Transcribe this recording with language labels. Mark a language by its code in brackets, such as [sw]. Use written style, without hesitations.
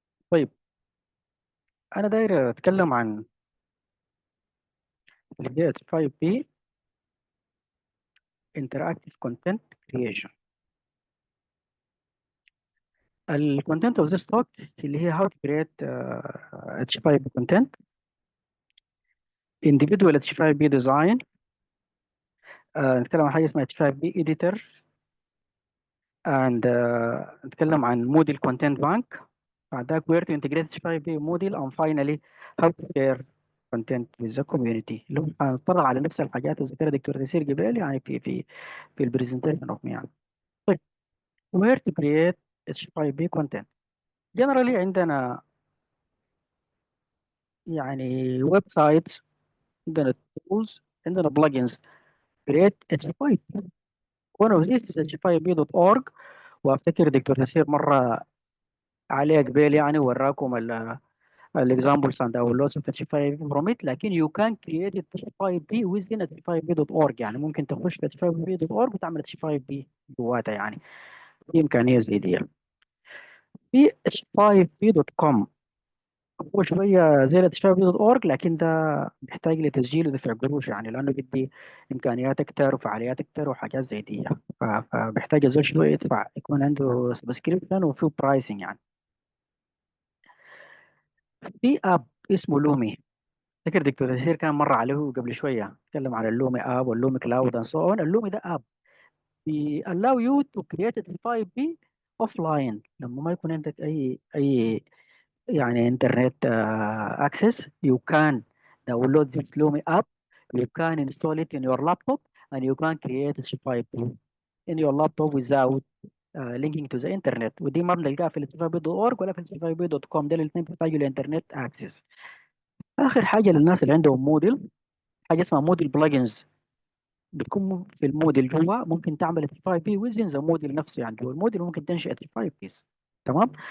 [ar] طيب انا داير اتكلم عن اللي هي 5P Interactive Content Creation. [en] الكونتنت of this talk [ar] اللي هي [en] how to create H5P content, individual H5P design. [ar] نتكلم عن حاجه اسمها H5P Editor، and نتكلم عن موديل كونتنت بانك. بعد ذاك [en] where to integrate H5P Moodle, and finally how to share content with the community. [ar] اللي هو هنطلع على نفس الحاجات اللي ذكرها دكتور تيسير قبل يعني في البرزنتيشن اوف يعني. [en] طيب where to create H5P content. [ar] generally عندنا يعني ويب سايتس، عندنا tools، عندنا plugins create H5P. [en] one of these is h5p.org. [ar] وافتكر دكتور تيسير مره عليه قبيل يعني وراكم الاكزامبلز [en] and downloads of H5P from it. [ar] لكن [en] you can create H5P within H5P.org. [ar] يعني ممكن تخش في H5P.org وتعمل H5P جواتها يعني. في امكانيه زي دي. في H5P.com هو شويه زي الاتش5p.org، لكن ده بيحتاج لتسجيل ودفع قروش يعني، لانه بدي امكانيات اكتر وفعاليات اكتر وحاجات زي دي. فبيحتاج الزول شويه يدفع، يكون عنده سبسكريبشن وفيه برايسنج يعني. في اب اسمه لومي، فاكر دكتور تيسير كان مر عليه قبل شويه، اتكلم عن اللومي اب واللومي كلاود [en] And so on. [ar] اللومي ده [en] app allow you to create a 5P offline [ar] لما ما يكون عندك اي يعني [en] Internet access. You can download this Lumi app, you can install it in your laptop, and you can create a 5P in your laptop without linking to the internet. [ar] ودي ما بنلقاها في h5p.org ولا في h5p.com، ده الاثنين بيحتاجوا لانترنت access. اخر حاجه للناس اللي عندهم موديل، حاجه اسمها موديل بلجنز، بتكون في الموديل جوا، ممكن تعمل اتش 5 بي [en] within the Moodle [ar] نفسه يعني. جوا الموديل ممكن تنشئ اتش 5 بيز. تمام.